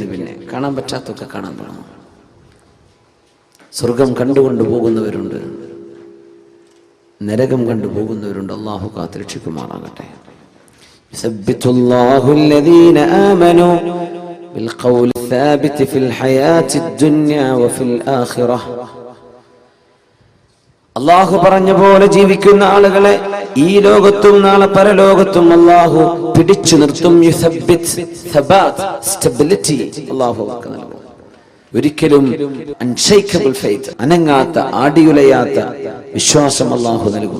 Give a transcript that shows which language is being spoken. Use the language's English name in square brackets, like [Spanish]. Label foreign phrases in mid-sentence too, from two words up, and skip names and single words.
[Malayalam] പിന്നെ കാണാൻ പറ്റാത്തൊക്കെ കാണാൻ തുടങ്ങും. സ്വർഗം കണ്ടുകൊണ്ട് പോകുന്നവരുണ്ട്, നരകം കണ്ടുപോകുന്നവരുണ്ട്. അള്ളാഹു കാത്തുരക്ഷിക്കുമാറാകട്ടെ. [Arabic] يثبت الله الذين آمنوا بالقول الثابت في الحياة الدنيا وفي الآخرة. [Malayalam] അള്ളാഹു പറഞ്ഞ പോലെ ജീവിക്കുന്ന ആളുകളെ ഈ ലോകത്തും നാളെ പരലോകത്തും അള്ളാഹു പിടിച്ചു നിർത്തും. യുസബ്ബിത്, സബാത്ത്, സ്റ്റെബിലിറ്റി അള്ളാഹു നൽകും. ഒരിക്കലും [English] unshakable faith, [Malayalam] അനങ്ങാത്ത ആടിയുലയാത്ത വിശ്വാസം അള്ളാഹു നൽകും.